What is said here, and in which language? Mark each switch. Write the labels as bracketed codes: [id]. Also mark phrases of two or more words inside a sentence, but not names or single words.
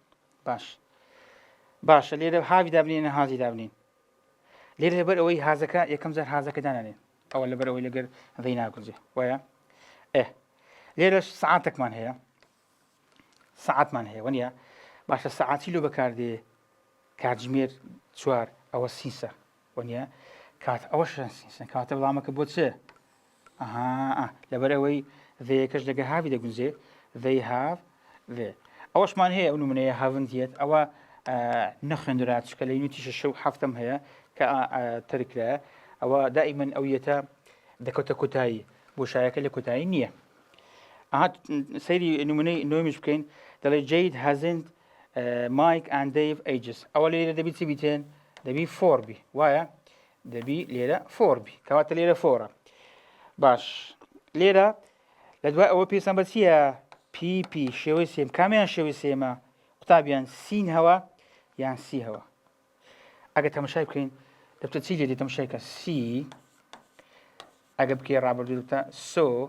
[ckb] باشە لێرە هاوی دابنین هازی دابنین لێرە لەبەر ئەوەی هازەکە یەکەم جار هازەکە دانانێن ئەوە لەبەر ئەوەی لەگەر they ناگوزێ وایە لێرە سعاتێکمان هەیە سعاتمان هەیە وەنیە باشە سعاتی لۆ بەکاردێ کاتژمێر 4 ئەوە سینسە وەنیە کات ئەوە سینسە کاتە وەڵامەکە بۆ چێ لەبەر ئەوەی ڤەیەکەش لەگە هاوی دەگونجێ [en] they have the [ckb] ئەوەشمان هەیە ئەو نمونەیە هاڤن دێت ئەوە نەخوێندرا چکە لە یونیتی 6 و 7 هەیە کە تەرکرایە ئەوە دائیمەن ئەویەتە دەکەوتە کۆتایی بۆشایەکە لە کۆتایی نییە سەیری نمونەی نۆمیش بکەین دەڵێ [en] Jade hasn't Mike and Dave ages [ckb] ئەوە لێرە دەبی چی بیتێن دەبی فۆربی وایە دەبی لێرە فۆربی کەواتە لێرە فۆرە باش لێرە لە دوای ئەوە پێویستیان بە چییە پیپی شێوەی سێم کامیان شێوەی سێمە قوتابیان سین هەوە یان سی هەوە ئەگە تەماشای بکەین دەبتە چی لێدی تەماشایکە سی ئەگە بکەی ڕابردوو دەبتە سۆ